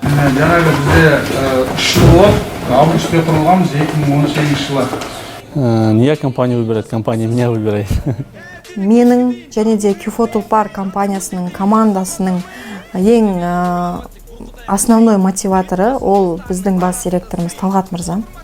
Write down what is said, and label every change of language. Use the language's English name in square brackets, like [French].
[Kazakh] Жаңағы бізде 3 жыл болды, августте құрылғанбыз 2018 жылы. [Russian] Не я компанию выбирать, компания меня выбирает. [Kazakh] Менің және де Кюфо Тулпар компаниясының командасының ең основной мотиваторы ол біздің бас директорымыз Талғат мырза.